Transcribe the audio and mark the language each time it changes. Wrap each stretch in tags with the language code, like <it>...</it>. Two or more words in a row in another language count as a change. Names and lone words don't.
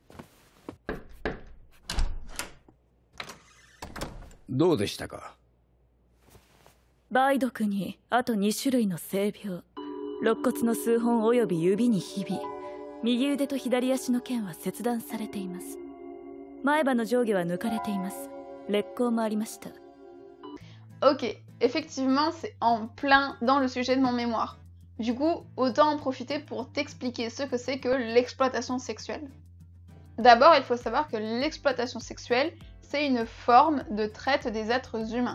<ja>どうでしたか？梅毒にあと2種類の性病、肋骨の数本および指にひび、右腕と左足の腱は切断されています。前歯の上下は抜かれています。裂孔もありました。</ja> <fr>Ok, effectivement, c'est en plein dans le sujet de mon mémoire. Du coup, autant en profiter pour t'expliquer ce que c'est que l'exploitation sexuelle. D'abord, il faut savoir que l'exploitation sexuelle, c'est une forme de traite des êtres humains.</fr>